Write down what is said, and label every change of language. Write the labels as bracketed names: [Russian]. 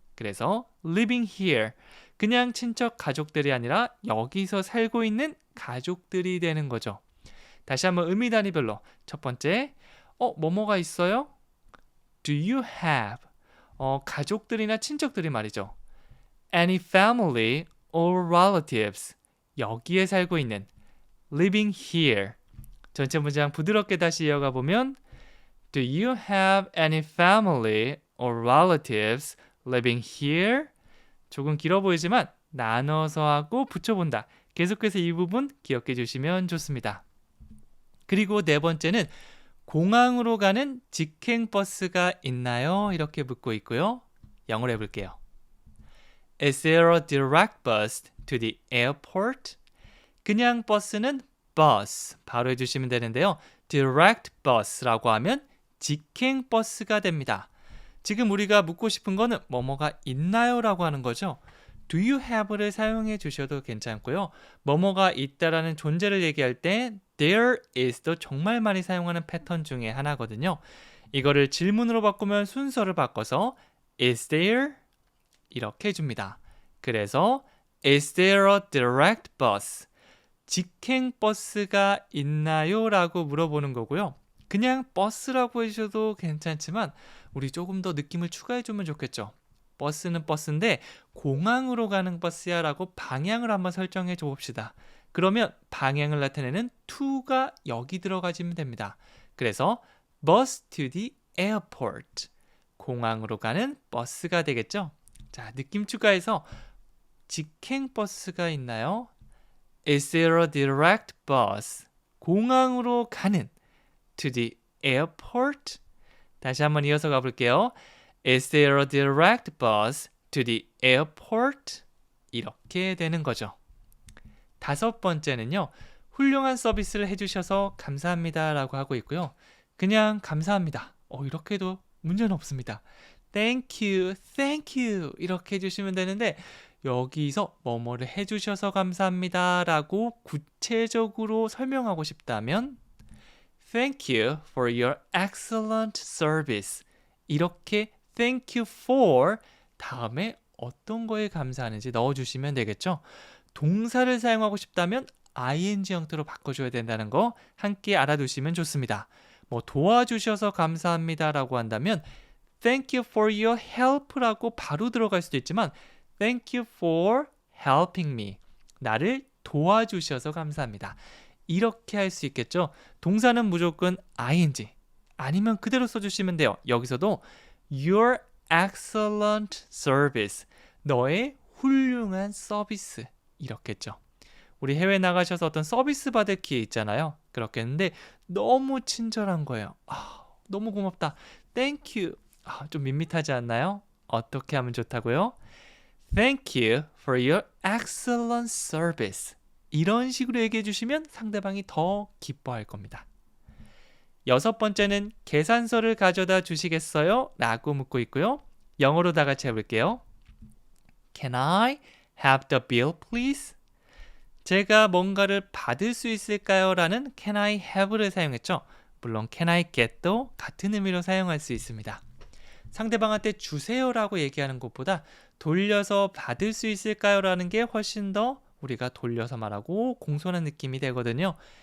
[Korean] 그래서 [English] living here [Korean] 그냥 친척 가족들이 아니라 여기서 살고 있는 가족들이 되는 거죠. 다시 한번 의미 단위별로 첫 번째 뭐뭐가 있어요? [English] Do you have [Korean] 가족들이나 친척들이 말이죠. [English] Any family or relatives [Korean] 여기에 살고 있는 [English] living here [Korean] 전체 문장 부드럽게 다시 이어가 보면 [English] Do you have any family or relatives living here? [Korean] 조금 길어 보이지만 나눠서 하고 붙여본다. 계속해서 이 부분 기억해 주시면 좋습니다. 그리고 네 번째는 공항으로 가는 직행버스가 있나요? 이렇게 묻고 있고요. 영어로 해볼게요. [English] Is there a direct bus to the airport? [Korean] 그냥 버스는 bus 바로 해주시면 되는데요. direct bus라고 하면 직행버스가 됩니다. 지금 우리가 묻고 싶은 거는 뭐뭐가 있나요? 라고 하는 거죠. [English] Do you have [Korean] 를 사용해 주셔도 괜찮고요. 뭐뭐가 있다라는 존재를 얘기할 때 there is도 정말 많이 사용하는 패턴 중에 하나거든요. 이거를 질문으로 바꾸면 순서를 바꿔서 [English] Is there? [Korean] 이렇게 해줍니다. 그래서 [English] Is there a direct bus? [Korean] 직행 버스가 있나요? 라고 물어보는 거고요. 그냥 버스라고 해주셔도 괜찮지만 우리 조금 더 느낌을 추가해주면 좋겠죠. 버스는 버스인데 공항으로 가는 버스야 라고 방향을 한번 설정해 줘 봅시다. 그러면 방향을 나타내는 to가 여기 들어가시면 됩니다. [English] 그래서 bus to the airport. [Korean] 공항으로 가는 버스가 되겠죠. 자, 느낌 추가해서 직행 버스가 있나요? [English] Is there a direct bus? [Korean] 공항으로 가는 [English] to the airport. [Korean] 다시 한번 이어서 가볼게요. [English] Is there a direct bus to the airport? [Korean] 이렇게 되는 거죠. 다섯 번째는요. 훌륭한 서비스를 해주셔서 감사합니다 라고 하고 있고요. 그냥 감사합니다. 이렇게 해도 문제는 없습니다. [English] Thank you, thank you [Korean] 이렇게 해주시면 되는데 여기서 뭐뭐를 해주셔서 감사합니다 라고 구체적으로 설명하고 싶다면 [English] Thank you for your excellent service. [Korean] 이렇게 thank you for 다음에 어떤 거에 감사하는지 넣어주시면 되겠죠. 동사를 사용하고 싶다면 ing 형태로 바꿔줘야 된다는 거 함께 알아두시면 좋습니다. 뭐 도와주셔서 감사합니다라고 한다면 [English] Thank you for your help [Korean] 라고 바로 들어갈 수도 있지만 [English] Thank you for helping me. [Korean] 나를 도와주셔서 감사합니다. 이렇게 할 수 있겠죠. 동사는 무조건 ing 아니면 그대로 써주시면 돼요. 여기서도 [English] Your excellent service. [Korean] 너의 훌륭한 서비스. 이렇겠죠. 우리 해외 나가셔서 어떤 서비스 받을 기회 있잖아요. 그렇게 했는데 너무 친절한 거예요. 너무 고맙다. [English] Thank you. [Korean] 좀 밋밋하지 않나요? 어떻게 하면 좋다고요? [English] Thank you for your excellent service. [Korean] 이런 식으로 얘기해 주시면 상대방이 더 기뻐할 겁니다. 여섯 번째는 계산서를 가져다 주시겠어요? 라고 묻고 있고요. 영어로 다 같이 해볼게요. [English] Can I have the bill, please? [Korean] 제가 뭔가를 받을 수 있을까요? 라는 [English] Can I have [Korean] 를 사용했죠. 물론 [English] Can I get [Korean] 도 같은 의미로 사용할 수 있습니다. 상대방한테 주세요라고 얘기하는 것보다 돌려서 받을 수 있을까요? 라는 게 훨씬 더 우리가 돌려서 말하고 공손한 느낌이 되거든요.